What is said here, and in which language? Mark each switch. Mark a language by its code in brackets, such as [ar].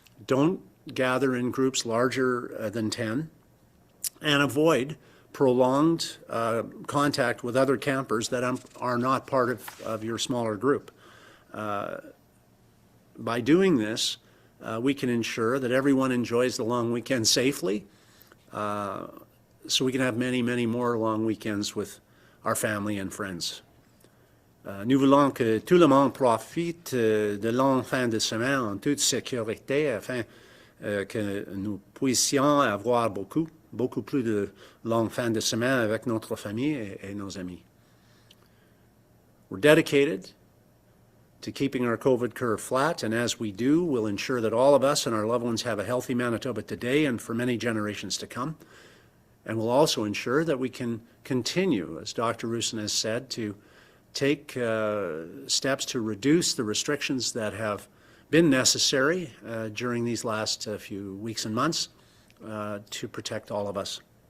[en] Don't gather in groups larger than 10 and avoid prolonged contact with other campers that are not part of your smaller group. By doing this, we can ensure that everyone enjoys the long weekend safely, so we can have many, many more long weekends with our family and friends. [fr] Nous voulons que tout le monde profite de longues fins de semaine en toute sécurité afin que nous puissions avoir beaucoup plus de longues fins de semaine avec notre famille et nos amis. [en] We're dedicated to keeping our COVID curve flat, and as we do, we'll ensure that all of us and our loved ones have a healthy Manitoba today and for many generations to come. And we'll also ensure that we can continue, as Dr. Roussin has said, to take steps to reduce the restrictions that have been necessary during these last few weeks and months to protect all of us.